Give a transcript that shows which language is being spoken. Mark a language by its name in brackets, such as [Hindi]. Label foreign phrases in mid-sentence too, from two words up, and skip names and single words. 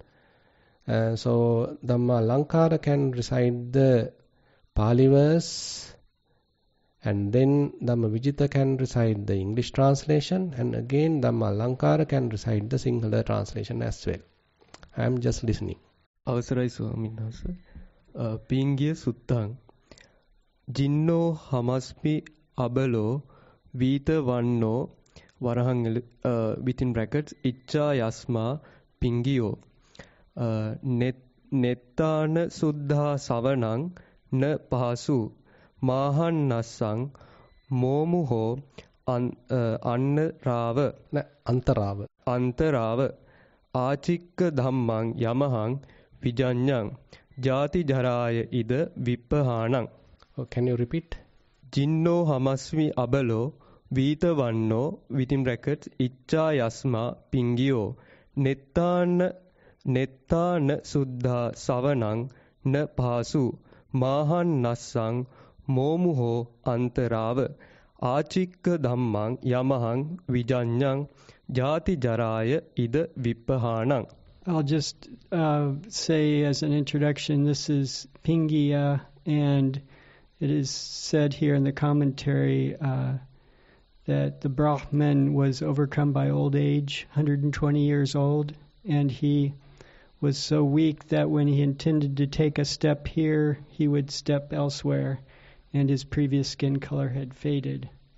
[English] So Dhamma Lankara can recite the Pali verse, and then Dhamma Vijita can recite the English translation, and again Dhamma Lankara can recite the Sinhala translation as well. I am just listening. [Sinhala] අවසරයි ස්වාමීන් වහන්සේ. [Pali] පිංගිය සුත්තං ජින්නෝ හමස්මි අබලෝ වීත වන්නෝ වරහන් [English] within brackets [Pali] ඉච්ඡා යස්මා පිංගියෝ නෙත්තාන සුද්ධා සවනං න පහසු මාහන් නස්සං මෝමුහෝ අන්තරාව ආචික්ක ධම්මං යමහං විජඤ්ඤං ජාති ජරාය ඉද විප්පහාණං. [English] Can you repeat? [Pali] ජින්නෝ හමස්මි අබලෝ වීත වන්නෝ [English] within brackets [Pali] ඉච්ඡා යස්මා පිංගියෝ නෙත්තාන සුද්ධා සවනං න පහසු මාහන් නස්සං මෝමුහෝ අන්තරාව ආචික්ක ධම්මං යමහං විජඤ්ඤං ජාති ජරාය ඉද විප්පහාණං. [English] I'll just say as an introduction, this is Pingiya, and it is said here in the commentary that the Brahman was overcome by old age, 120 years old, and he was so weak that when he intended to take a step here, he would step elsewhere, and his previous skin color had faded.